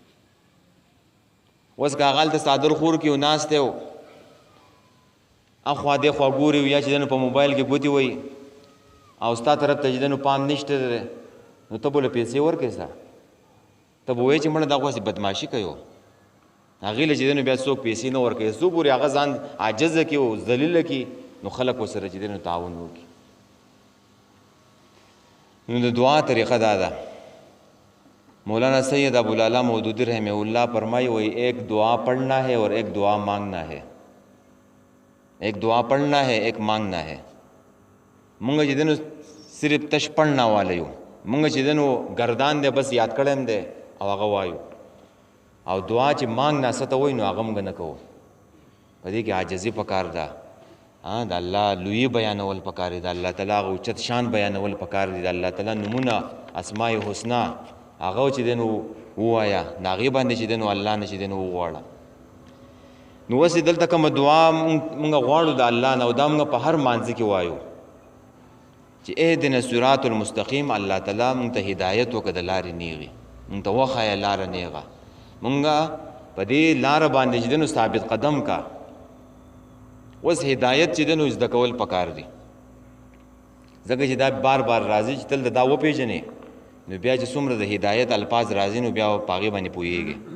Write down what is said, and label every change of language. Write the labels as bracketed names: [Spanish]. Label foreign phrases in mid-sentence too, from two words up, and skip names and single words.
[Pashto] اوس که هغه هلته صادر خور کړي او ناست دی اخوا دېخوا ګوري یا چې دی نو په موبایل کې ګوتې وایي او ستا طرف ته چې دی نو پام نشته دی، نو ته به له پیسې ورکړې سه، ته به وایې چې مړه دا خو هسې بدماشي کوي، هغې له چې دی نو بیا څوک پیسې نه ورکوي، څو پورې هغه ځان عاجزه کړي او ذلیله کړي نو خلک ورسره چې دی نو تعاون وکړي. نو د دعا طریقه دا ده. [Urdu] مولانا سید ابوالعلا مودودی رحمہ اللہ فرمائی وہی ایک دعا پڑھنا ہے اور ایک دعا مانگنا ہے، ایک دعا پڑھنا ہے ایک مانگنا ہے. [Pashto] مونږ چې دی نو صرف تش [Urdu] پڑھنا والا [Pashto] یو، مونږ چې دی نو گردان دی بس یاد کړی دی او هغه وایو، او دعا چې مانګ نه څه ته وایي نو هغه موږ نه کوو. په دې کې عاجزي پکار ده، د الله لوی بیانول پکار دي، د الله تعالی هغه اوچت شان بیانول پکار دي، د الله تعالی نومونه [Arabic] اسماء الحسنا [Pashto] هغه چې دی نو ووایه، د هغې باندې چې دی نو الله نه چې دی نو وغواړه. نو اوس دلته کومه دعا مونږ غواړو د الله نه، او دا مونږ په هر مانځه کې وایو چې [Arabic] اهدنا الصراط المستقیم، [Pashto] الله تعالی مونږ ته هدایت وکړه د لارې نیغې، مونږ ته وښایه لاره نیغه، مونږ په دې لاره باندې چې دی نو ثابت قدم کا. اوس هدایت چې دی نو زده کول پکار دي، ځکه چې دا بار بار راځي چې تل دا وپېژنې، نو بیا چې څومره د هدایت الفاظ راځي نو بیا په هغې باندې پوهېږي.